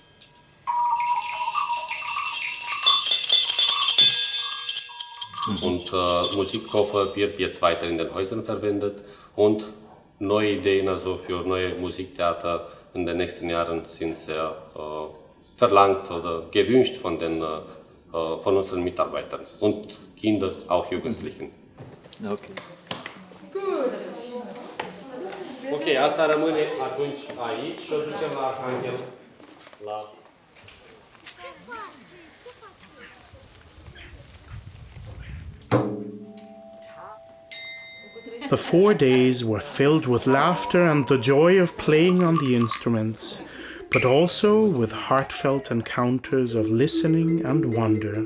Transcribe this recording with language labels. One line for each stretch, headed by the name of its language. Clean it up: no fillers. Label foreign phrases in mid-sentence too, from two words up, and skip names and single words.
German: Und Musikkoffer wird jetzt weiter in den Häusern verwendet und neue Ideen also für neue Musiktheater in den nächsten Jahren sind sehr verlangt oder gewünscht von unseren Mitarbeitern und Kindern, auch Jugendlichen. Okay.
Romanian: Ok, asta rămâne atunci aici și o ducem la Arhanghel, la...
English: The 4 days were filled with laughter and the joy of playing on the instruments, but also with heartfelt encounters of listening and wonder.